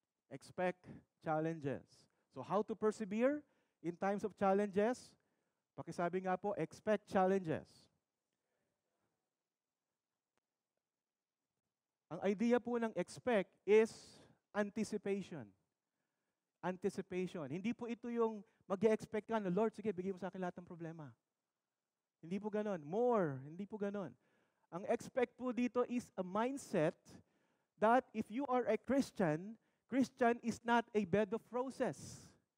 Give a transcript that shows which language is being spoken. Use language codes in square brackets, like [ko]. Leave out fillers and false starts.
[en] Expect challenges. So how to persevere in times of challenges? [tl] Pakisabi nga po, [en] expect challenges. [tl] Ang idea po ng expect [en] is anticipation. Anticipation. [tl] Hindi po ito yung mag-expect ka, no, Lord, sige, bigay mo sa akin lahat ng problema. Hindi po ganon. More. Hindi po ganon. Ang expect po dito [en] is a mindset that if you are a Christian, Christian is not a bed of roses.